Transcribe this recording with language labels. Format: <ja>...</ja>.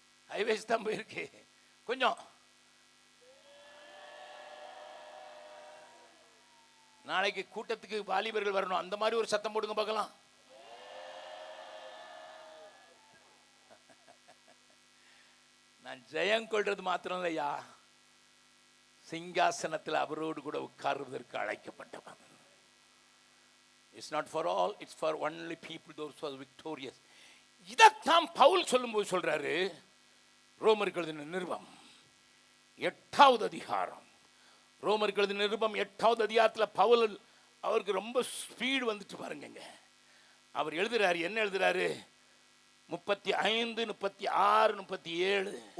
<ta>Highways தான் போயிருக்கு. கொஞ்சம் நாளைக்கு கூட்டத்துக்கு வாலிபர்கள் வரணும். அந்த மாதிரி ஒரு சத்தம் போடுங்க பார்க்கலாம். நான் ஜெயம் கொள்றது மாத்திரம் இல்லையா, சிங்காசனத்தில் அவரோடு கூட உட்காருவதற்கு அழைக்கப்பட்டவன்.</ta> <en>It's not for all, it's for only people those who are victorious.</en> <ta>இதைத்தான் பவுல் சொல்லும்போது சொல்றாரு. ரோமருக்கு எழுதின நிருபம் 8வது அதிகாரம். ரோமருக்கு எழுதின நிருபம் 8வது அதிகாரத்தில் பவுல் அவருக்கு ரொம்ப ஸ்பீடு வந்துட்டு பாருங்க. அவர் எழுதுறாரு, என்ன எழுதுறாரு? 35, 36, 37.</ta>